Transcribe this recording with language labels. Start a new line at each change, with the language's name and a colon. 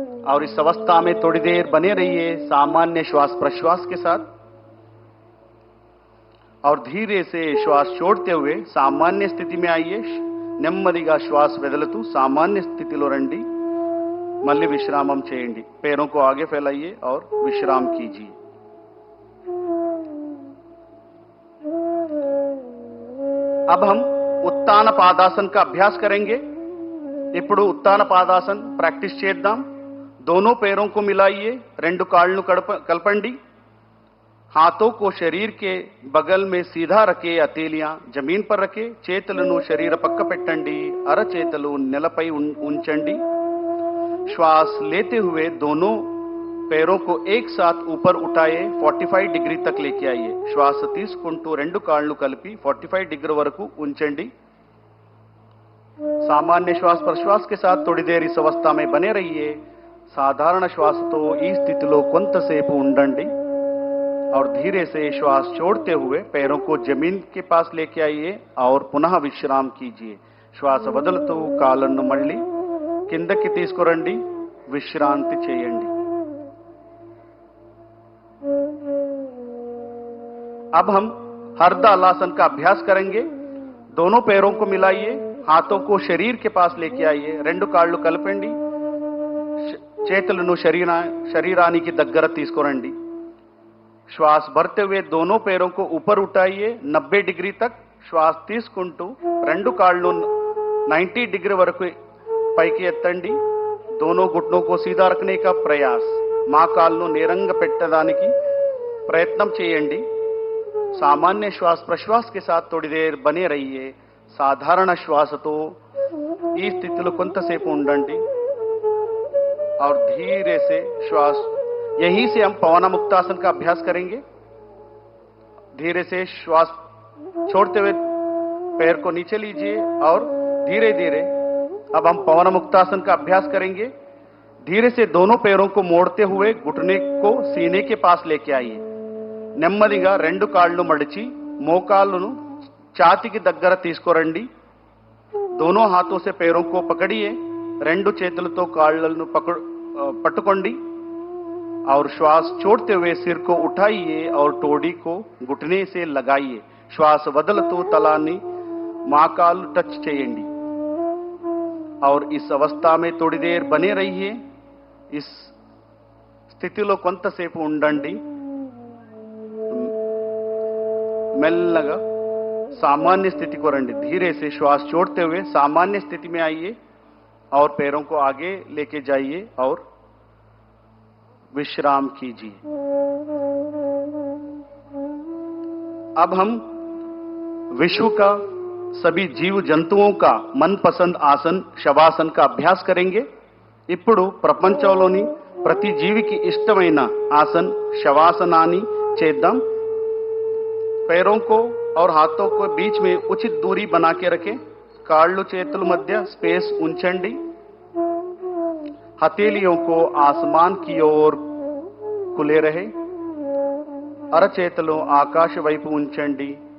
Hindi: और इस अवस्था में थोड़ी देर बने रहिए सामान्य श्वास प्रश्वास के साथ और धीरे से श्वास छोड़ते हुए सामान्य स्थिति में आइए.
Telugu: నెమ్మదిగా శ్వాస వదులుతూ సామాన్య స్థితిలో రండి. మళ్ళీ విశ్రామం చేయండి.
Hindi: पैरों को आगे फैलाइए और विश्राम कीजिए. अब हम उत्तान पादासन का अभ्यास करेंगे.
Telugu: ఇప్పుడు ఉత్తాన పాదాసన్ ప్రాక్టీస్ చేద్దాం.
Hindi: दोनों पैरों को मिलाइए.
Telugu: రెండు కాళ్ళను కలపండి.
Hindi: हाथों को शरीर के बगल में सीधा रखे. हथेलियां जमीन पर रखे.
Telugu: చేతులను శరీర పక్క పెట్టండి. అరచేతులు నేలపై ఉంచండి.
Hindi: श्वास लेते हुए दोनों पैरों को एक साथ ऊपर उठाए. 45 डिग्री तक लेके आइए.
Telugu: श्वास తీసుకుంటూ రెండు కాళ్ళు కలిపి 45 डिग्री వరకు ఉంచండి.
Hindi: सामान्य श्वास प्रश्वास के साथ थोड़ी देर इस अवस्था में बने रहिए.
Telugu: సాధారణ శ్వాసతో ఈ స్థితిలో కొంతసేపు ఉండండి
Hindi: और धीरे से श्वास छोड़ते हुए पैरों को जमीन के पास लेके आइए और पुनः विश्राम कीजिए.
Telugu: श्वास వదులుతూ కాళ్ళను మళ్ళీ కిందకి తీసుకురండి. విశ్రాంతి చేయండి.
Hindi: अब हम हरदलासन का अभ्यास करेंगे. दोनों पैरों को मिलाइए. हाथों को शरीर के पास लेके आइए.
Telugu: రెండు కాళ్ళు కలపండి. చేతులను శరీరానికి దగ్గర తీసుకురండి.
Hindi: श्वास भरते हुए दोनों पैरों को ऊपर उठाइए 90 डिग्री तक.
Telugu: श्वास తీసుకుంటూ రెండు కాళ్ళు 90 डिग्री వరకు పైకి ఎత్తండి.
Hindi: दोनों घुटनों को सीधा रखने का प्रयास.
Telugu: మా కాళ్ళను నేరంగా పెట్టడానికి ప్రయత్నం చేయండి.
Hindi: सामान्य श्वास प्रश्वास के साथ थोड़ी देर बने रहिए.
Telugu: సాధారణ శ్వాసతో ఈ స్థితిలో కొంతసేపు ఉండండి.
Hindi: और धीरे से श्वास, यहीं से हम पवन मुक्तासन का अभ्यास करेंगे. धीरे से श्वास छोड़ते हुए पैर को नीचे लीजिए और धीरे धीरे अब हम पवन मुक्तासन का अभ्यास करेंगे. धीरे से दोनों पैरों को मोड़ते हुए घुटने को सीने के पास लेके आइए.
Telugu: నెమ్మదిగా రెండు కాళ్ళు మడిచి మోకాళ్ళను ఛాతీకి దగ్గర తీసుకురండి.
Hindi: दोनों हाथों से पैरों को पकड़िए.
Telugu: రెండు చేతులతో కాళ్ళను पట్టుకోండి
Hindi: और श्वास छोड़ते हुए सिर को उठाइए और टोडी को घुटने से लगाइए.
Telugu: श्वास వదులుతూ తలాన్ని మోకాలు टच చేయండి.
Hindi: और इस अवस्था में थोड़ी देर बने रहिए. इस
Telugu: స్థితిలో కొంతసేపు ఉండండి. మెల్లగా
Hindi: सामान्य स्थिति को
Telugu: రండి.
Hindi: धीरे से श्वास छोड़ते हुए सामान्य स्थिति में आइए और पैरों को आगे लेके जाइए और विश्राम कीजिए. अब हम विश्व का सभी जीव जंतुओं का मनपसंद आसन शवासन का अभ्यास करेंगे.
Telugu: ఇప్పుడు ప్రపంచంలోని ప్రతి జీవికి ఇష్టమైన ఆసన్ శవాసనాన్ని చేద్దాం.
Hindi: पैरों को और हाथों को बीच में उचित दूरी बना के रखें.
Telugu: కాళ్ళు చేతుల మధ్య స్పేస్ ఉంచండి.
Hindi: हथेलियों को आसमान की ओर खुले रहे.
Telugu: అరచేతులు ఆకాశ వైపు ఉంచండి.